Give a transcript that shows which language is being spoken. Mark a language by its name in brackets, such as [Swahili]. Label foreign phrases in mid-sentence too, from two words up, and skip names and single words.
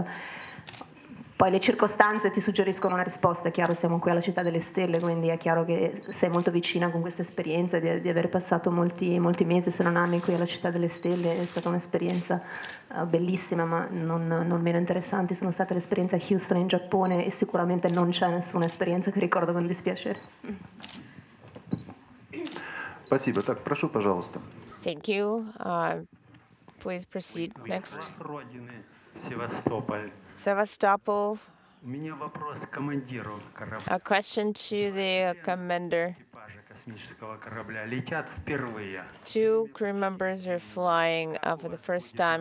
[Italian] Poi le circostanze ti suggeriscono una risposta, è chiaro, siamo qui alla Città delle Stelle, quindi è chiaro che sei molto vicina con questa esperienza di aver passato molti mesi, se non anni, qui alla Città delle Stelle. È stata un'esperienza bellissima, ma non meno interessante. Sono state l'esperienza a Houston in Giappone e sicuramente non c'è nessuna esperienza che ricordo con dispiacere. [Russian] Спасибо. Так, прошу, пожалуйста. [English] Thank you. Please proceed. Next. Sevastopol. A question to the commander. Two crew members are flying for the first time.